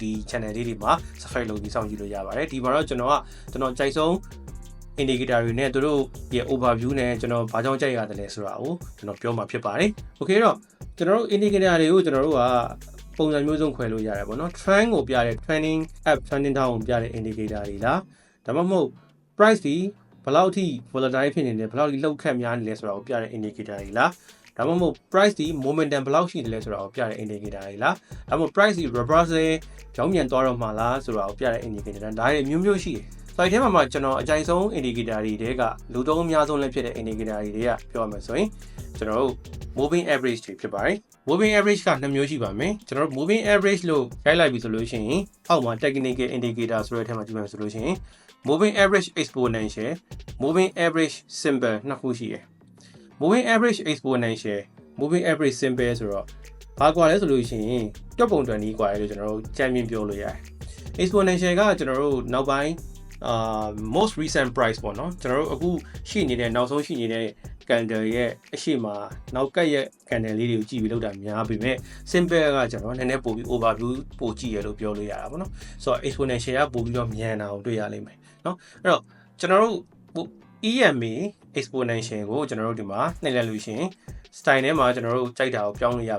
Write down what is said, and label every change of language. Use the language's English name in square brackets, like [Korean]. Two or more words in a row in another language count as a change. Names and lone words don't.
[Burmese] channel လေးတွေမှာ subscribe လုပ်ပြီးစောင့်ကြည့်လို့ရပါတယ်ဒီမှာတော့ကျွန်တော်ကြိုက်ဆုံးindicator တွေနဲ့တို့ရဲ့ overview နဲ့ကျွန်တော်ဘာကြောင့်ကြိုက်ရတယ်လဲဆိုတာကိုကျွန်တော်ပြောမှာဖြစ်ပါတယ်။ Okay တော့ကျွန်တော်တို့ indicator တွေကိုကျွန်တော်တို့ကပုံစံမျိုးစုံခွဲလို့ရတယ်ပေါ့နော် trend ကိုပြတဲ့ trending [English] up trending down [Burmese] ကိုပြတဲ့ indicator တွေလားဒါမှမဟုတ် price ဒီဘယ်လောက်ထိ volatile ဖြစ်နေတယ်ဘယ်လောက်ထိလှုပ်ခတ်များနေလဲဆိုတာကိုပြတဲ့ indicator တွေလားဒါမှမဟုတ် price ဒီ momentum ဘယ်လောက်ရှိတယ်လဲဆိုတာ ကိုပြတဲ့ indicator တွေလားဒါမှမဟုတ် price ဒီ reversal ကြောင်းပြန်သွားတော့မှာလားဆိုတာကိုပြတဲ့ indicator ဒါတွေမျိုးမျိုးရှိတယ်Like ထဲမှာကျွန်တော်အကြိုက် ဆုံး indicator တွေကလူသုံးအများဆုံးလည်းဖြစ်တဲ့ indicator တွေကပြောရမယ်ဆိုရင်ကျွန်တော်တို့ [English] moving average [Burmese] တွေဖြစ်ပါတယ် [English] moving average [Burmese] က2မျိုးရှိပါမယ်ကျွန်တော်တို့ moving average လို့ရိုက်လိုက်ပြီဆိုလို့ရှိရင်အောက်မှာ [English] technical indicator [Burmese] ဆိုတဲ့ထဲမှာကြည့်မယ်ဆိုလို့ရှိရင် [English] moving average exponential moving average simple [Burmese] နှစ်ခုရှိတယ် [English] moving average exponential moving average simple [Burmese] ဆိုတော့ဘာကွာလဲဆိုလို့ရှိရင်တွက်ပုံတွက်နည်းကွာလေလို့ကျွန်တော်တို့ကြံ့မြင်ပြောလို့ရတယ် exponential ကကျွန်တော်တို့နောက်ပိုင်း [English] most recent price [Burmese] ပေါ့နော်ကျွန်တော်တို့အခုရှိနေတဲ့နောက်ဆုံးရှိနေတဲ့ candle ရဲ့အရှိမနောက်ကက်ရဲ့ candle လေးတွေကိုကြည့်ပြီးလောက်တာများပြီမဲ့ simple ကကျွန်တော်နည်းနည်းပို့ပြီး overview ပို့ကြည့်ရလို့ပြောလို့ရတာပေါ့နော်ဆိုတော့ exponential ကပို့ပြီးတော့မြန်တာကိုတွေ့ရလိမ့်မယ်နော်အဲ့တော့ကျွန်တော်တို့ [English] EMA exponential [Burmese] ကိုကျွန်တော်တို့ဒီမှာနှိပ်လိုက်လို့ရှိရင် style ထဲမှာကျွန်တော်တို့ကြိုက်တာကိုပြောင်းလို့ရ